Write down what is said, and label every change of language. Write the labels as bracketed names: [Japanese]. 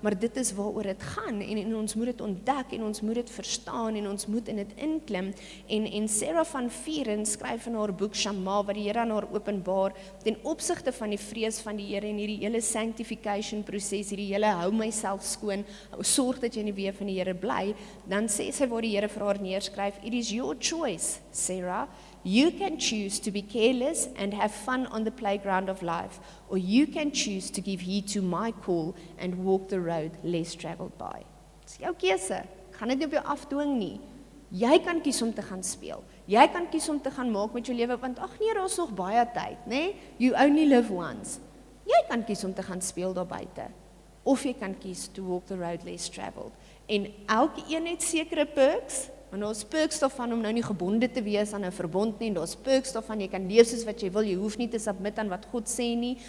[Afrikaans] dit is waaroor dit gaan, en ons moet dit ontdek, en ons moet dit verstaan, en ons moet in dit inklim, en Sarah van Vieren skryf in haar boek Shama, wat die Here aan haar openbaar, ten opsigte van die vrees van die Here, en hierdie hele sanctification proses, hierdie hele hou myself skoon, sorg dat jy in die weë van die Here bly, dan sê sy waar die Here vir haar neerskryf, [English] it is your choice, Sarah. You can choose to be careless and have fun on the playground of life, or you can choose to give heed to my call and walk the road less traveled by. [Afrikaans] Dis jou keuse. Gaan dit nie op jou afdwing nie. Jy kan kies om te gaan speel. Jy kan kies om te gaan maak met jou lewe, want ag nee, daar's nog baie tyd, nê? [English] You only live once. [Afrikaans] Jy kan kies om te gaan speel daar buite. Of jy kan kies [English] to walk the road less traveled. [Afrikaans] En elke een het sekere perks. Want daar's perks daarvan om nou nie gebonde te wees aan 'n verbond nie, en daar's perks daarvan, jy kan leef soos wat jy wil, jy hoef nie te submit aan wat God sê nie.